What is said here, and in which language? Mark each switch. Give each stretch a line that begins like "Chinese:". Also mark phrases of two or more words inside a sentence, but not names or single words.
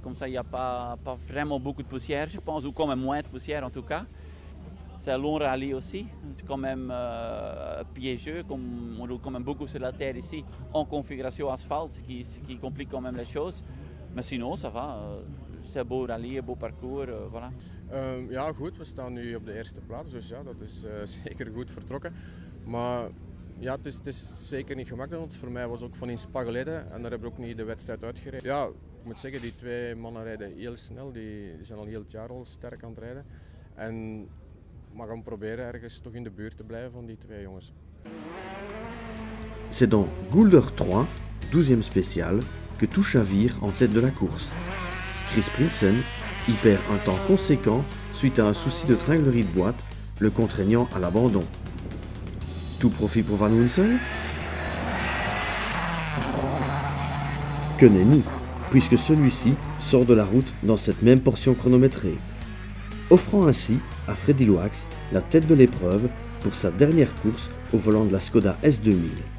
French: Comme ça, il n'y a pas vraiment beaucoup de poussière, je pense, ou quand même moins de poussière en tout cas. C'est un long rallye aussi, c'est quand même piégeux, on roule quand même beaucoup sur la terre ici, en configuration asphalte, ce qui complique quand même les choses. Maar sinon, ça va. C'est un beau rallye, een beau parcours, voilà.
Dutch: Ja, goed. We staan nu op de eerste plaats, dus ja, dat is zeker goed vertrokken. Maar ja, het is zeker niet gemakkelijk, want voor mij was ook van in Spa geleden en daar heb ik ook niet de wedstrijd uitgereden. Ja, ik moet zeggen, die twee mannen rijden heel snel, die zijn al heel het jaar al sterk aan het rijden. En we gaan proberen ergens toch in de buurt te blijven van die twee jongens.
French: C'est dans Goulder 3, 12e spécial, que tout chavire en tête de la course. Chris Prinsen y perd un temps conséquent suite à un souci de tringlerie de boîte, le contraignant à l'abandon. Tout profit pour Van Winsen? Que nenni, puisque celui-ci sort de la route dans cette même portion chronométrée, offrant ainsi à Freddy Loax la tête de l'épreuve pour sa dernière course au volant de la Skoda S2000.